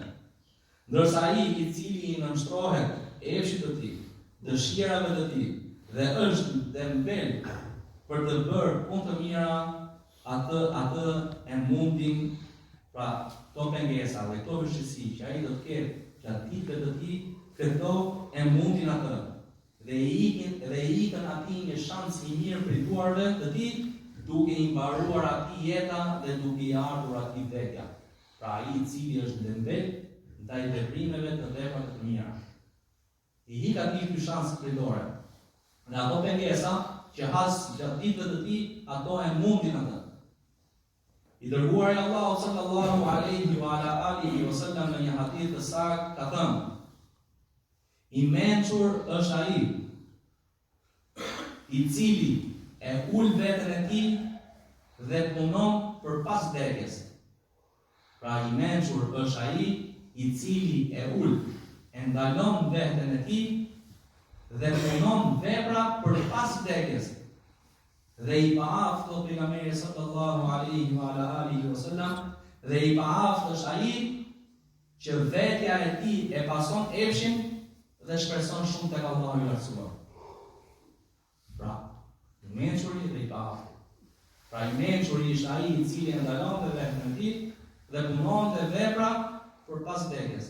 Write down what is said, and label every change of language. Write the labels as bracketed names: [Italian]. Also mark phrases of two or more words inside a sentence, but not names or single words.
[Albanian] Ndërsa ai i cili i nënshtrohet efshit të tij, dëshirave të tij dhe është dembel për të bërë punë të mira, atë e mundin, pra këto pengesa dhe këto vështirësi që ai do të ketë gjatë ditëve të tij, këto e mundin atë dhe i ikën atij një shans i mirë për i duarve të tij, duke i mbaruar atij jeta dhe duke i ardhur atij vdekja. Pra ai i cili është dembel ndaj veprimeve të veprave të mira, i hik atij ky shans për dorë. Në ato pengesa që has gjatë ditëve të tij, ato e mundin atë. I dërguari i Allahut [Arabic] صلى الله عليه وعلى آله وسلم [Albanian] në një hadith të saktë ka thënë: i mençur është ai i cili e ul veten e tij dhe punon për pas vdekjes. Pra i mençur është ai i cili e ul, e ndalon veten e tij dhe punon vepra për pas vdekjes. Dhe i paaft o pejgamberi [Arabic] صلى الله عليه وعلى آله وسلم, [Albanian] dhe i paaft është ai që vetja e tij e pason efshin dhe shpreson shumë tek Allahu i lartësuar. Pra, i mençuri dhe i paaft. Pra i mençuri është ai i cili e ndalon veten e tij dhe punon të vepra për pas vdekjes.